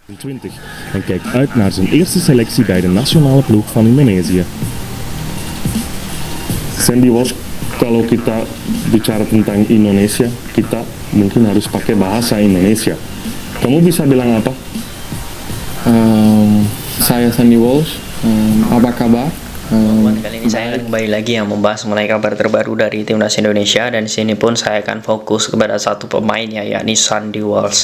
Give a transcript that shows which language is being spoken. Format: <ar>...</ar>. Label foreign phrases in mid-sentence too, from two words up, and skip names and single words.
<nl>20 en kijkt uit naar zijn eerste selectie bij de nationale ploeg van Indonesië.</nl> <id>Sandy Walsh, kalau kita bicara tentang Indonesia, kita mungkin harus pakai bahasa Indonesia. Kamu bisa bilang apa? Saya Sandy Walsh, apa kabar? Kali ini saya akan kembali lagi yang membahas mengenai kabar terbaru dari timnas Indonesia, dan di sini pun saya akan fokus kepada satu pemainnya, yakni Sandy Walsh.</id>